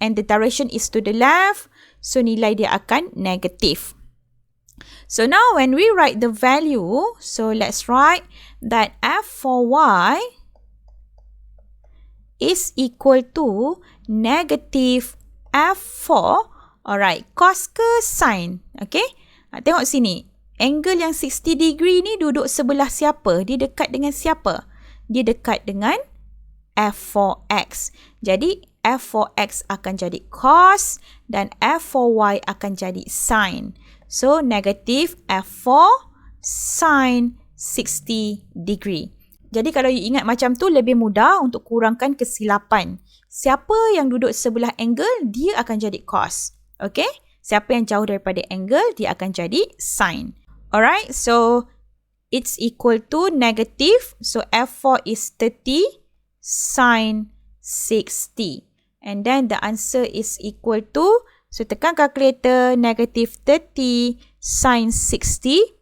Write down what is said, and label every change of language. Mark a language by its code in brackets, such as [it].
[en] And the direction is to the left. So [ms] nilai dia akan [en] negative. So now when we write the value. So let's write that F4Y is equal to negative F4. [ms] Alright, cos ke sin? Okay, tengok sini. Angle yang 60 degree ni duduk sebelah siapa? Dia dekat dengan siapa? Dia dekat dengan F4X. Jadi, F4X akan jadi cos dan F4Y akan jadi sin. [en] So, negative F4 sin 60 degree. [ms] Jadi, kalau you ingat macam tu, lebih mudah untuk kurangkan kesilapan. Siapa yang duduk sebelah angle, dia akan jadi cos. Okay? Siapa yang jauh daripada angle, dia akan jadi sin. [en] Alright, so it's equal to negative. So F4 is 30 sin 60. And then the answer is equal to [ms] So tekan calculator, negative 30 sin 60.